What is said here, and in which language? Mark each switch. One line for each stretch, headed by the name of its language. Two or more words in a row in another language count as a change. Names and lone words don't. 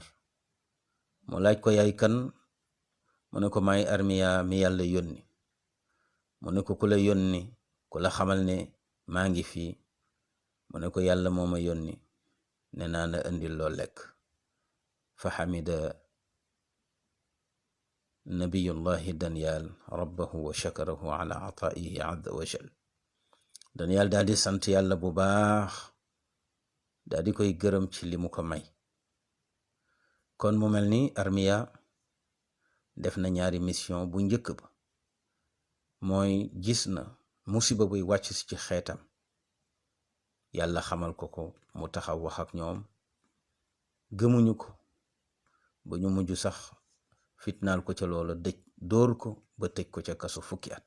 Wolof: mu laaj ko yaay kan, mu ne ko may Armiya mi yàlla yónni. mu ne ko ku la yónni, ku la xamal ne maa ngi fii. mu ne ko yàlla moo ma yónni ne naa la indil loo lekk.
Arabic: فحمد نبي الله دانيال ربه وشكره على عطائه عز وجل.
Wolof: Daniel daal di sant yàlla bu baax, daal di koy gërëm ci li mu ko may. kon mu mel ni Armiya def na ñaari mission. bu njëkk ba mooy gis na musiba buy wàcc ci xeetam, yàlla xamal ko ko, mu taxaw wax ak ñoom, gëmuñu ko ba ñu mujj sax fitnaal ko ca loola, dóor ko ba tëj ko ca kaso fukki at.